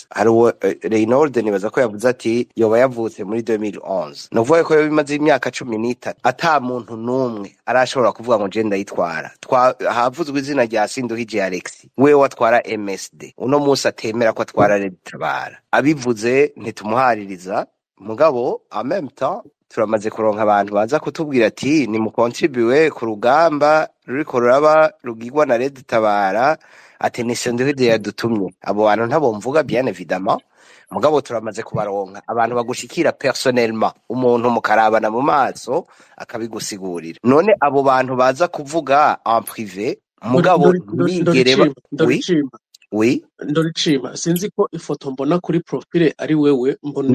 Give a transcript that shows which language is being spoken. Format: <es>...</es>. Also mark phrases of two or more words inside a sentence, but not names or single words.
<rn>Hari uwo Reynold nibaza ko yavuze ati yoba yavutse muri 2011. Novuga ko yabimaze imyaka 13 ata muntu numwe arashobora kuvuga ngo je ndayitwara. Havuzwe izina rya Sinduhije Alex, we watwara MSD, uno munsi atemera ko atwara leta Tabara. Abivuze ntitumuhaririza, mugabo</rn> <fr>en même temps</fr> <rn>turamaze kuronka abantu baza kutubwira ati ni mu contribue ku rugamba ruriko ruraba rugirwa na leta Tabara, ati ni Sinduhije yadutumye. Abo bantu ntabo mvuga</rn> <fr>bien évidemment,</fr> <rn>mugabo turamaze kubaronka abantu bagushikira personnellement, umuntu mukarabana mu maso akabigusigurira. None abo bantu baza kuvuga</rn> <fr>en privé,</fr> <rn>mugabo bigere oui Ndoricima, sinzi ko ifoto mbona kuri profile ari wewe, mbona</rn>